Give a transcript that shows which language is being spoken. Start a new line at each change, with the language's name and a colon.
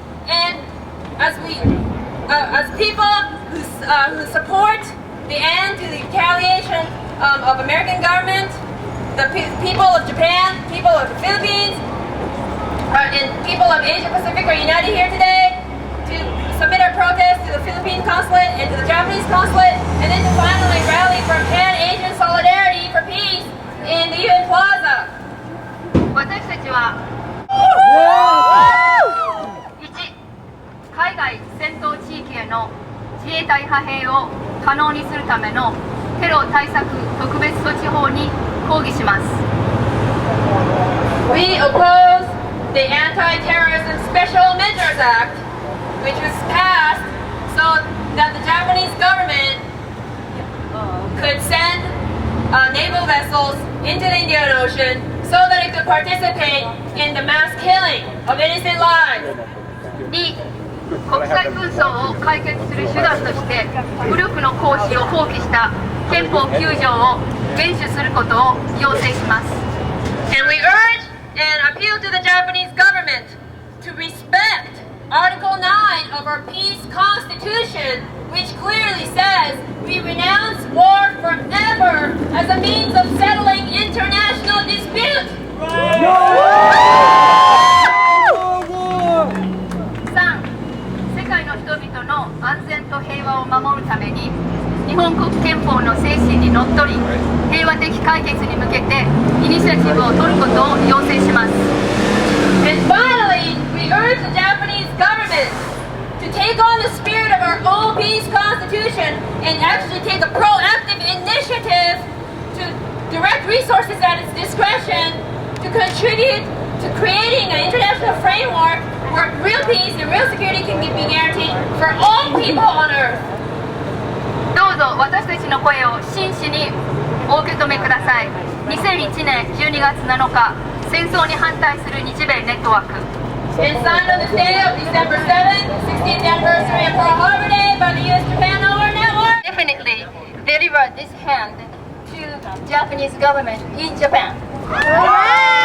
English: And as we, as people who support the end to the retaliation of American government, the people of Japan, people of the Philippines, and people of Asia Pacific are united here today to submit our protest to the Philippine consulate and to the Japanese consulate, and then to finally rally for Pan-Asian solidarity for peace in the UN Plaza.
Japanese: 私たちは1、海外戦闘地域への自衛隊派兵を可能にするためのテロ対策特別措置法に抗議します。
English: We oppose the Anti-Terrorism Special Measures Act, which was passed so that the Japanese government could send naval vessels into the Indian Ocean so that it could participate in the mass killing of innocent lives.
Japanese: 2、国際紛争を解決する手段として武力の行使を放棄した憲法9条を厳守することを要請します。
English: And we urge and appeal to the Japanese government to respect Article 9 of our peace constitution, which clearly says we renounce war forever as a means of settling international dispute.
Japanese: 3、世界の人々の安全と平和を守るために日本国憲法の精神にのっとり平和的解決に向けてイニシアチブを取ることを要請します。
English: And finally, we urge the Japanese government to take on the spirit of our own peace constitution and actually take a proactive initiative to direct resources at its discretion to contribute to creating an international framework where real peace and real security can be guaranteed for all people on earth.
Japanese: どうぞ私たちの声を真摯にお受け止めください。 2001年12月7日、戦争に反対する日米ネットワーク。
English: And signed on this day of December 7th, 16th anniversary of Pearl Harbor Day by the U.S.-Japan War Network. Definitely deliver this hand to Japanese government in Japan.